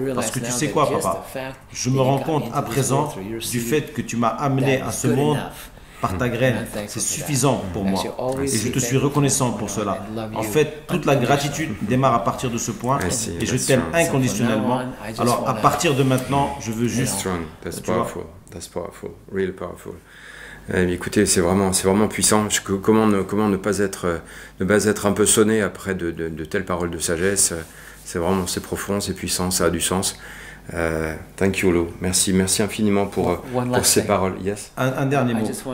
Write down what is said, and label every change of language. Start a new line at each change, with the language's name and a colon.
French: Parce que tu sais quoi, papa? Je me rends compte à présent du fait que tu m'as amené à ce monde par ta graine. C'est suffisant pour moi et je te suis reconnaissant pour cela. En fait, toute la gratitude démarre à partir de ce point et je t'aime inconditionnellement. Alors à partir de maintenant, je veux juste...
English: That's powerful, really powerful.
French: Écoutez, c'est vraiment puissant. Comment ne pas être un peu sonné après de telles paroles de sagesse. C'est profond, c'est puissant, ça a du sens.
English: Thank you, Lou.
French: Merci infiniment pour ces paroles.
English: Yes.
French: Un dernier mot.